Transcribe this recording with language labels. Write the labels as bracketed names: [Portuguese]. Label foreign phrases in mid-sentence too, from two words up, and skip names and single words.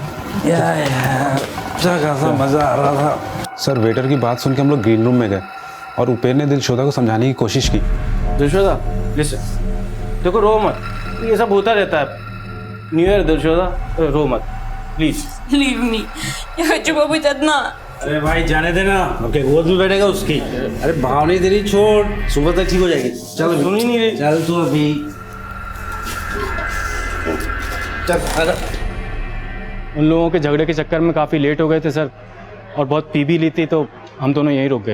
[Hindi] अच्छा खासा मजा आ रहा था। सर वेटर की बात सुन के हम लोग ग्रीन रूम में गए और उपेंद्र ने दिलशोदा को समझाने की कोशिश की। दिलशोदा लिसन, देखो रो मत, ये सब होता रहता है। [English] New Year [Hindi] दिलशोदा, रो मत। प्लीज। [English] Leave me. [Russian] Я хочу побыть одна. [Hindi] अरे भाई जाने देना, ओके गोद में बैठेगा उसकी। अरे भाव नहीं तेरी, छोड़, सुबह तक ठीक हो जाएगी। चल सुन ही नहीं रही। चल तू अभी चल। उन लोगों के झगड़े के चक्कर में काफ़ी लेट हो गए थे सर, और बहुत पी भी ली थी, तो हम दोनों यहीं रुक गए।